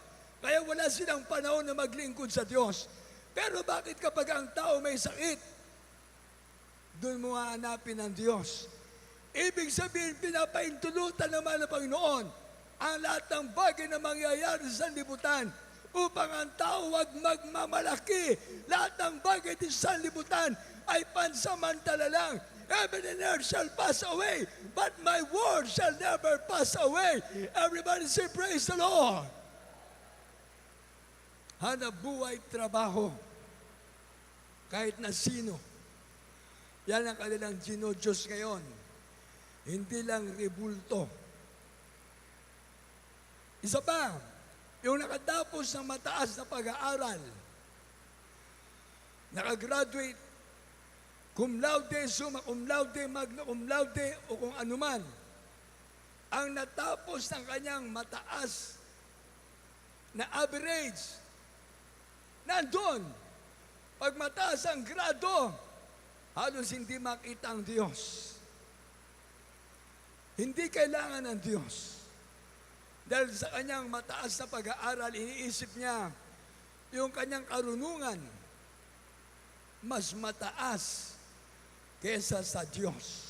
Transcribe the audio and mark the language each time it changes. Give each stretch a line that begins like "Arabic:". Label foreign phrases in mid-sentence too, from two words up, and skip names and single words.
Filipino: Kaya wala silang panahon na maglingkod sa Diyos. Pero bakit kapag ang tao may sakit, doon mo hahanapin ang Diyos? Ibig sabihin, pinapaintulutan naman ng Panginoon ang lahat ng bagay na mangyayari sa libutan upang ang tao wag magmamalaki. Lahat ng bagay din sa libutan ay pansamantala lang.
English: Heaven and earth shall pass away, but my word shall never pass away. Everybody say, praise the Lord.
Filipino: Hanap buhay, trabaho. Kahit na sino. Yan ang kanilang Diyos ngayon. Hindi lang ribulto. Isa pa, yung nakatapos ng mataas na pag-aaral, nakagraduate,
Latin: cum laude, summa cum laude, magna cum laude,
Filipino: o kung anuman, ang natapos ng kanyang mataas na average, nandun. Pag mataas ang grado, halos hindi makita ang Diyos. Hindi kailangan ng Diyos. Dahil sa kanyang mataas na pag-aaral, iniisip niya yung kanyang karunungan mas mataas kesa sa Diyos.